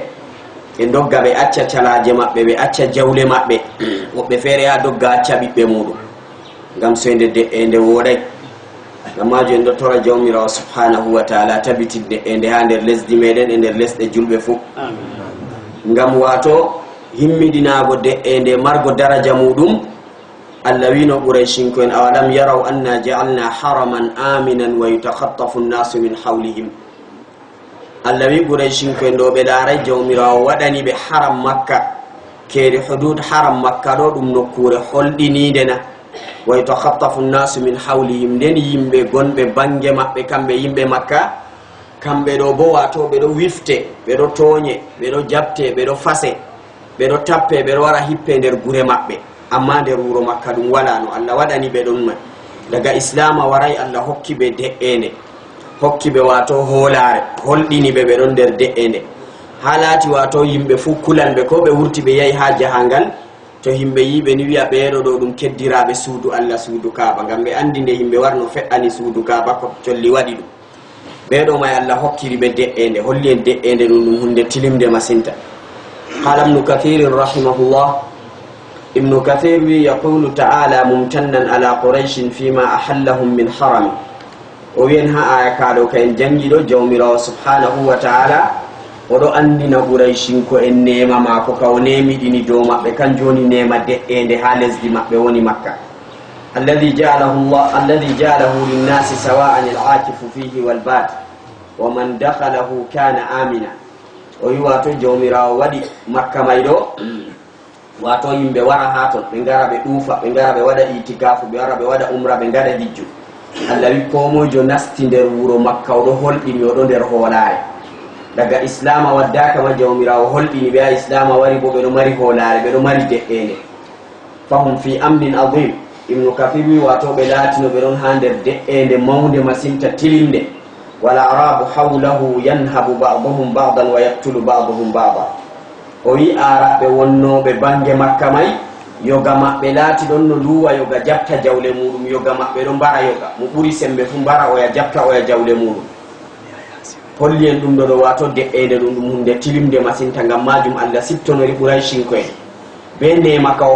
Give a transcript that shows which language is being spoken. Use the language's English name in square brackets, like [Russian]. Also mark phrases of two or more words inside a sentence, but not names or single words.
[Fula] ɓe dogga ɓe acca calaje maɓɓe, ɓe acca jawle maɓɓe, woɓɓe feere ha dogga acca ɓiɓɓe muɗum ngam soyde de'ende woɗay. ngam majo en ɗo tora jawmirawo [Arabic] سبحانه وتعالى [Fula] tabitinde ende ha nder lesdi meɗen e nder lesɗe julɓe fu, ngam wato himmidinago de'ende margo daraja muɗum. Allah wino qurayshinko en [Arabic] أولم يروا أنا جعلنا حرما آمنا ويتخطف الناس من حولهم. [Fula] Allah wi qurayshinko en ɗo ɓe laaray jawmirawo waɗani ɓe haram makka, keeri hudud haram makka ɗo ɗum nokkure holɗinide na. [Arabic] ويتخطف الناس من حولهم, [Fula] nden yimɓe gonɓe bange maɓɓe kamɓe yimɓe makka, kamɓe ɗo bo wato ɓe ɗo wifte, ɓe ɗo tooñe, ɓe ɗo jabte, ɓe ɗo fase, ɓe ɗo tappe, ɓe ɗo wara hippe nder gure maɓɓe. amma nder wuro makka ɗum wala no. Allah waɗani ɓe ɗon man daga islama waray, Allah hokki ɓe de'ende, hokki ɓe wato hoolare, holɗini ɓe ɓe ɗon nder de'ende. ha laati wato yimɓe fu kulanɓe, ko ɓe wurti ɓe yahi ha jahangal, to himɓe yiɓe ni wiya ɓeeɗo ɗo ɗum keddiraɓe suudu Allah, suudu Kaaba, ngam ɓe andi nde yimɓe warno fe'ani suudu Kaaba ko colli waɗi ɗum. ɓeeɗo may Allah hokkiri ɓe de'ende, holli en de'ende ɗum hunde tilimde masinta. [Arabic] قال ابن كثير رحمه الله, ibnu kathir wi يقول تعالى ممتنا على قريش فيما أحلهم من حرمه. [Fula] o wiyen ha aya kaɗo ka en jangi ɗo, jawmirawo [Arabic] سبحانه وتعالى [Fula] oɗo andina qurayshinko en nema mako ka o nemiɗini dow maɓɓe, kan joni nema de'ende ha lesdi maɓɓe woni makka. [Arabic] الذي جعلناه للناس سواء العاكف فيه والباد ومن دخله كان آمنا. [Fula] o wi wato jawmirawo waɗi makka may ɗo wato yimɓe wara ha ton ɓe ngara ɓe ɗuufa ɓe ngara ɓe waɗa itikafu ɓe wara ɓe waɗa umra ɓe ngaɗa hijju Allah wi komojo nasti nder wuro makka oɗo holɗini oɗo nder hoolare daga islama waddaka ma jawmirawo holɗini ɓe a islama wari bo ɓeɗo mari hoolare ɓeɗo mari de'ende [Arabic] فهم في أمر عظيم [Fula] ibnu kathir wi wato ɓe laatino ɓe ɗon ha nder de'ende mawde masinta tilinde [Arabic] والعرب حوله ينهب بعضهم بعضا ويقتل بعضهم بعضا [Fula] o wi araɓe wonnoɓe bange makka may yoga maɓɓe laati ɗon no luwa yoga jabta jawle muɗum yoga maɓɓe ɗo mbara yoga mo ɓuri sembe fu mbara oya jabta oya jawle muɗum holli en ɗum ɗo ɗo wato de'ende ɗum hunde tilimde masinta ngam majum Allah siptonori ɓuraycinko en be nema ka o